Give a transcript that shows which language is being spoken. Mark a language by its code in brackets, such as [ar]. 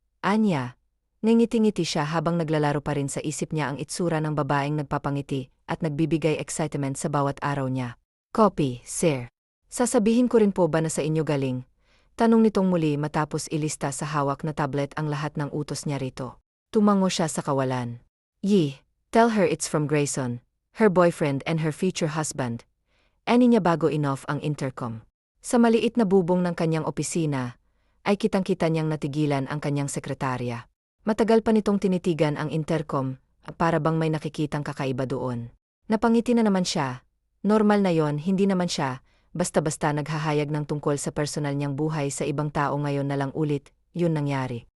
[tl] Anya, ngingiti-ngiti siya habang naglalaro pa rin sa isip niya ang itsura ng babaeng nagpapangiti at nagbibigay excitement sa bawat araw niya. Copy, sir. Sasabihin ko rin po ba na sa inyo galing? Tanong nitong muli matapos ilista sa hawak na tablet ang lahat ng utos niya rito. Tumango siya sa kawalan. [en] Yi, tell her it's from Grayson, her boyfriend and her future husband. [tl] Ani niya bago in-off ang intercom. Sa maliit na bubong ng kanyang opisina, ay kitang-kita niyang natigilan ang kanyang sekretarya. Matagal pa nitong tinitigan ang intercom, para bang may nakikitang kakaiba doon. Napangiti na naman siya. Normal na yon, hindi naman siya basta-basta naghahayag ng tungkol sa personal niyang buhay sa ibang tao ngayon na lang ulit, yun nangyari.